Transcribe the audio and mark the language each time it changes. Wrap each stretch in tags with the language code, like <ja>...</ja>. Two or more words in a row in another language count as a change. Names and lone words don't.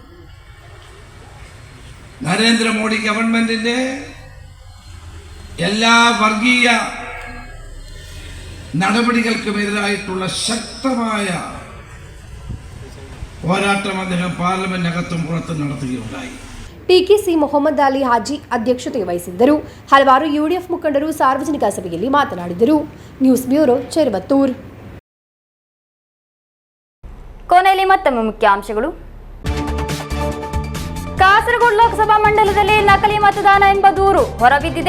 <ml>നരേന്ദ്രമോദി ഗവൺമെന്റിന്റെ എല്ലാ വർഗീയ നടപടികൾക്കുമെതിരായിട്ടുള്ള ശക്തമായ പോരാട്ടം അദ്ദേഹം പാർലമെന്റിനകത്തും പുറത്തും നടത്തുകയുണ്ടായി.</ml> <kn>ಪಿಕೆಸಿ ಮೊಹಮ್ಮದ್ ಅಲಿ ಹಾಜಿ ಅಧ್ಯಕ್ಷತೆ ವಹಿಸಿದ್ದರು. ಹಲವಾರು ಯುಡಿಎಫ್ ಮುಖಂಡರು ಸಾರ್ವಜನಿಕ ಸಭೆಯಲ್ಲಿ ಮಾತನಾಡಿದರು. ನ್ಯೂಸ್ ಬ್ಯೂರೋ, ಚೆರುವತ್ತೂರ್. ಕೊನೆಯಲ್ಲಿ ಮತ್ತೊಮ್ಮೆ ಮುಖ್ಯಾಂಶಗಳು. ಕಾಸರಗೋಡು ಲೋಕಸಭಾ ಮಂಡಲದಲ್ಲಿ ನಕಲಿ ಮತದಾನ ಎಂಬ ದೂರು ಹೊರಬಿದ್ದಿದೆ.</kn>